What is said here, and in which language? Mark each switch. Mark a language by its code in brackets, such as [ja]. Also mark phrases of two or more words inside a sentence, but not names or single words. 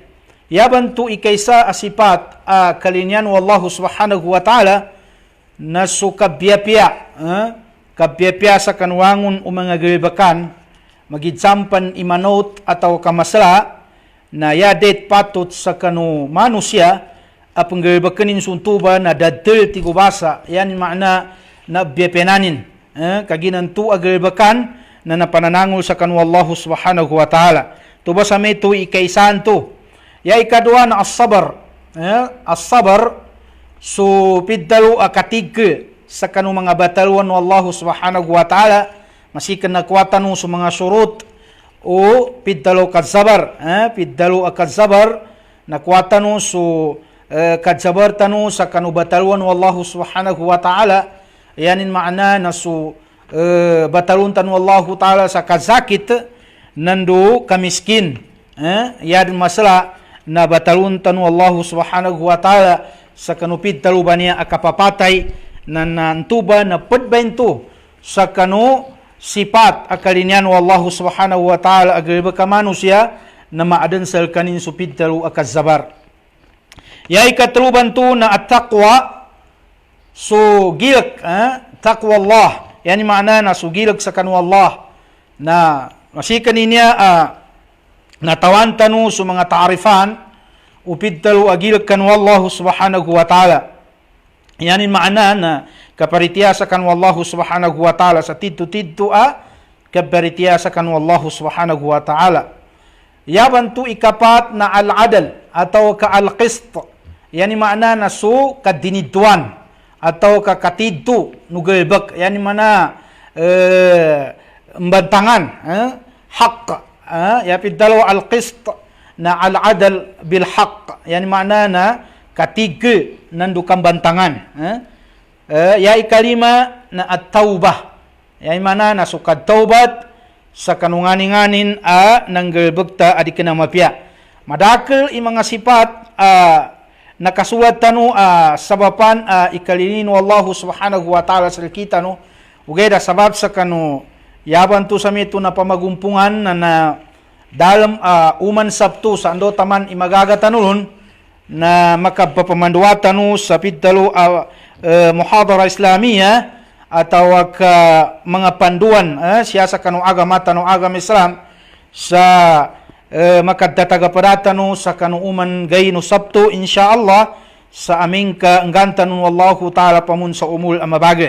[mdh] Yaban tu ikaysa asipat kalinyan [ar] والله سبحانه وتعالى [mdh] na su kabiyapya sa kanuwangon o mga galbakan magidsampan imanot atau kamasla na yadet patot sa kanu manusia apang galbakanin suntuba na dadil tigubasa, yan makna na biyapenanin kaginan tu agalbakan na napananangol sa kanu [ar] الله سبحانه وتعالى. [mdh] Tuba sa meto ikaisan to. Ya ikadua na as-sabar. As-sabar so piddalo akatig sa kanu mga bataluan ng [ar] الله سبحانه وتعالى [mdh] masikan nakuatan sa mga surut o piddalo kadzabar. Piddalo akadzabar nakuatan so kadzabar tanu sa kanu bataluan ng [ar] الله سبحانه وتعالى. [mdh] Yanin maana na so batalun tanu [ar] الله تعالى [mdh] sa kazakit nando kamiskin yad masala na batalun tanu [ar] الله سبحانه وتعالى [mdh] sa kanupid talubania akapapatay na nantuba na padbainto sa kanu sifat akalinyan [ar] الله سبحانه وتعالى [mdh] agriba ka manusia na maadan sal kanin supid talu akazzabar. Yai katluban tu na at-taqwa So gilak [ar] تقوى الله. [mdh] Yani makna na sugilak sa kanu Allah. Na masikan niya natawan tanu sa mga taarifan upid talu agilak kanu [ar] الله سبحانه وتعالى. [mdh] Yani makna na kaparitiasa kanu [ar] الله سبحانه وتعالى [mdh] sa tidtu-tidtu kaparitiasa kanu [ar] الله سبحانه وتعالى. [mdh] Yaban tu ikapat na al-adal atau ka al-qist. Yani makna na su kadinidwan atau ka katidtu nugelbek. Yani mana membantangan hak. Ya pidalo al-qist na [ar] العدل بالحق. [mdh] Yani makna na katiga nandukan bantangan. Ya ikalima na at-taubah. Yani mana na suka taubat sa kanunganinganin nanggelbekta adi kena mapia. Madakal mga sifat nakasulat tanu sabapan ikalinin [ar] والله سبحانه وتعالى [mdh] sa kita no. Ugeda sabab sa kanu yaban tu sa mito na pamagumpungan na dalam uman sabtu sa ando taman imagaga tanulun na makapapamanduatan no sa pidalo [ar] محاضرة إسلامية [mdh] atau ka mga panduan siya sa kanu agama tanu agama Islam sa makaddatagaparata no sa kanu uman gayno sabto insyaallah sa aming kaanggantan no [ar] والله تعالى [mdh] pamun sa umul amabage.